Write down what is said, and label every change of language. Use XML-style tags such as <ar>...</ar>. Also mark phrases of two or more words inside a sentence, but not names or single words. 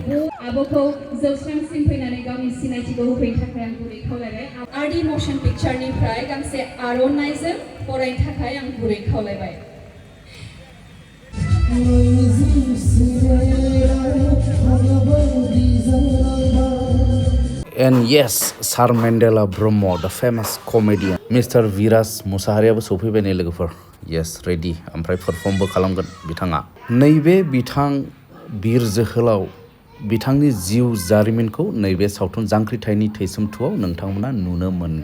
<brx>आब'खौ जौस्रांसिम फैनानै गावनि सिनायथिखौ होफैनो थाखाय आं गुरै खावलायबाय आर्ट इमोशन पिक्चरनिफ्राय गांसे आर'नाइजों बरायनो थाखाय आं गुरै खावलायबाय</brx> <en>And yes, Sir Mandela Brahmo, the famous comedian, Mr.</en> <brx>Viras Musahariyaबो सफैबाय नै लोगोफोर</brx> <en>yes ready</en> <brx>ओमफ्राय परफर्मबो खालामगोन बिथाङा नैबे बिथां बिर जोहोलाव बिथांनि जिउ जारिमिनखौ नैबे सावथुन जांख्रिथायनि थैसोम टुआव नोंथांमोना नुनो मोनगोन</brx>